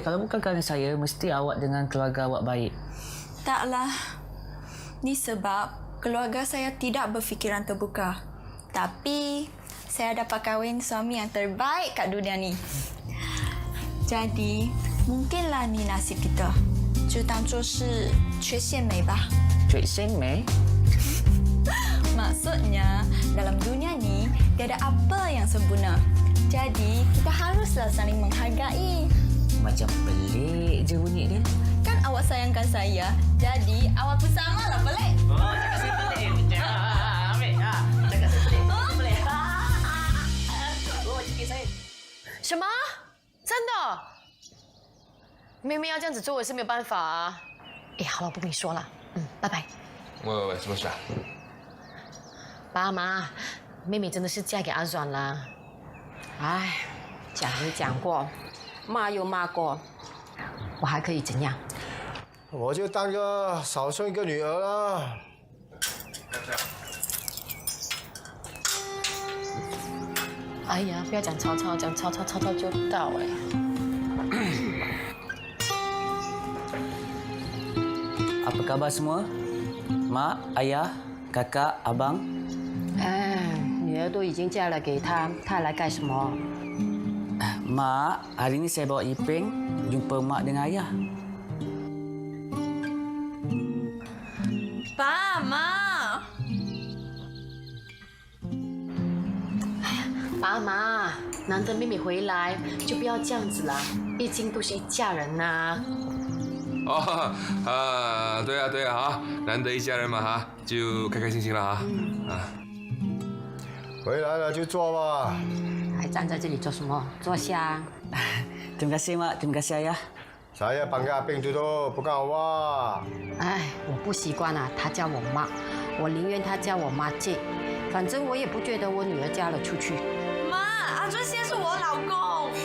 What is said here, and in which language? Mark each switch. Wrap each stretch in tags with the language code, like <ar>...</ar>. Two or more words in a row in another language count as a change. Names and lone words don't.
<ms>Kalau bukan kerana saya, mesti awak dengan keluarga awak baik. Taklah. Ni sebab keluarga saya tidak berfikiran terbuka. Tapi, saya dapat kahwin suami yang terbaik kat dunia ni. Jadi, mungkinlah ni nasib kita.</ms> <zh>就当作是缺陷美吧。缺陷美？</zh> <ms>Maksudnya, dalam dunia ni, tiada apa yang sempurna. Jadi, kita haruslah saling menghargai. Macam pelik je bunyi dia. Kan awak sayangkan saya, jadi awak pun samalah pelik. Oh, cakap saya pelik. Ambil. Cakap saya pelik. Pelik. Oh, cakap saya.</ms> <zh>什么？真的？妹妹要这样子做，我是没有办法啊。哎，好了，不跟你说了，拜拜。喂，什么事啊？爸妈，妹妹真的是嫁给阿软了。哎，讲也讲过，骂又骂过，我还可以怎样？我就当个少生一个女儿了。哎呀，不要讲吵吵，讲吵吵吵吵就到哎。</zh> <ms>Apa khabar semua? Mak, ayah, kakak, abang?</ms> <zh>女儿都已经嫁了给他，他来干什么？</zh> <ms>Mak, hari ni saya bawa Iping jumpa mak dengan ayah.</ms> <zh>爸妈，爸妈，难得妹妹回来，就不要这样子啦，毕竟都是一家人呐。哦对啊哈，难得一家人嘛哈，就开开心心了哈。回来了就坐吧。还站在这里做什么？坐下。</zh> <ms>Terima kasih mak, terima kasih ayah. Saya panggil Aping dulu, bukan awak.</ms> <zh>哎，我不习惯啊，他叫我妈，我宁愿他叫我妈姐，反正我也不觉得我女儿嫁了出去。妈，阿尊先是我老公。</zh>